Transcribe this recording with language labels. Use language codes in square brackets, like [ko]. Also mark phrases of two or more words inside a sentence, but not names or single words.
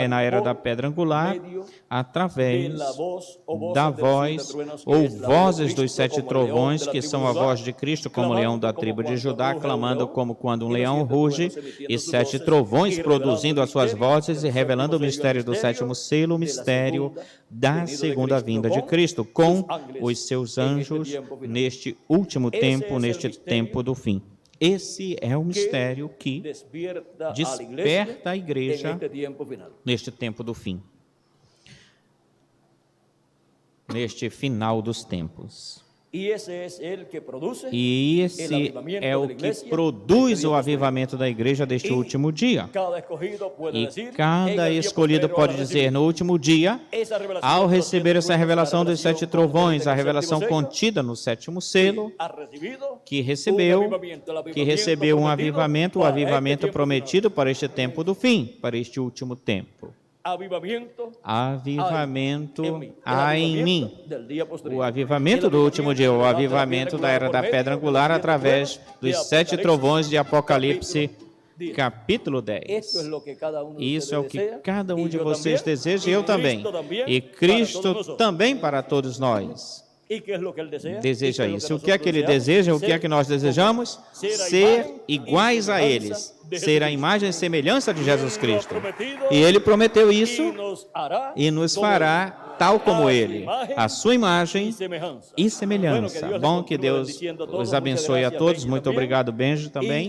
[pt] na era da pedra angular, através da voz ou vozes dos 7 trovões, que são a voz de Cristo como leão da tribo de Judá, clamando como quando um leão ruge, e 7 trovões produzindo as suas vozes e revelando o mistério do 7º selo, o mistério da segunda vinda de Cristo, com os seus anjos neste último tempo, neste tempo do fim. Esse é o mistério que desperta a igreja neste tempo do fim, neste final dos tempos. [es] Y ese es el que produce [pt] E esse é o que produz o avivamento da igreja deste último dia. [es] cada escogido puede [pt] E [es] decir, en [pt] cada [es] el día [pt] escolhido [es] posterior [pt] pode [es] a [pt] dizer [es] recibir [pt] no último dia, [es] esa revelación [pt] ao [es] de los [pt] receber [es] siete [pt] essa [es] truenos, [pt] revelação dos [es] la [pt] 7 [es] revelación [pt] trovões, a [es] del [pt] revelação [es] séptimo sello, [pt] contida no 7º selo, [es] ha recibido [pt] que recebeu um [es] prometido [pt] avivamento, o [es] para [pt] avivamento [es] este tiempo [pt] prometido para este tempo do fim, para este último tempo. [es] avivamiento [pt] Avivamento [es] el [pt] há em mim. [es] del día posterior. [pt] O avivamento do último dia, o avivamento da era da pedra angular através dos 7 trovões de Apocalipse, capítulo 10. [es] Esto es lo que cada uno de [pt] Isso é o [es] ustedes [pt] que [es] desea, [pt] cada [es] y [pt] um de [es] yo [pt] vocês [es] también, [pt] deseja, [es] y [pt] e eu também. [es] Cristo también, [pt] E [es] para todos [pt] Cristo [es] nosotros. [pt] também para todos nós. [es] ¿Y qué es lo que él desea? [pt] Deseja [es] ¿Y qué es [pt] isso. [es] lo [pt] O que é que ele [es] nosotros [pt] deseja? O [es] deseamos? [pt] que é que nós desejamos? Ser iguais a eles. Ser a imagem e semelhança de Jesus Cristo. E ele prometeu isso e nos fará tal como ele, a sua imagem e semelhança. Bom, que Deus os abençoe a todos. Muito obrigado, Benjo, também.